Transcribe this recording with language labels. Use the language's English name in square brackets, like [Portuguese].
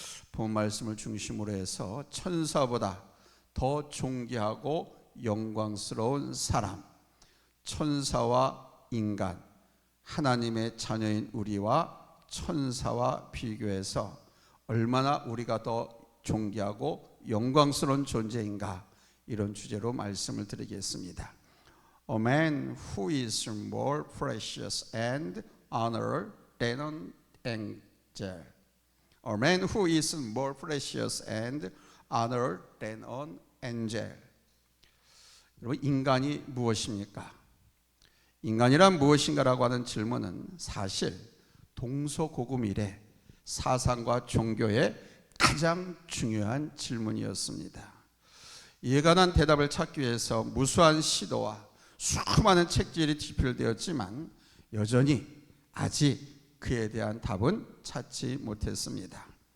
[Korean] 본 말씀을 중심으로 해서 천사보다 더 존귀하고 영광스러운 사람, 천사와 인간, 하나님의 자녀인 우리와 천사와 비교해서 얼마나 우리가 더 존귀하고 영광스러운 존재인가, 이런 주제로 말씀을 드리겠습니다. [English] A man who is more precious and honored than an angel. A man who is more precious and honored than an angel. [Korean] 여러분, 인간이 무엇입니까? 인간이란 무엇인가라고 하는 질문은 사실 동서고금 이래 사상과 종교의 가장 중요한 질문이었습니다. 이에 관한 대답을 찾기 위해서 무수한 시도와 수많은 책들이 집필되었지만 여전히 아직 그에 대한 답은 찾지 못했습니다.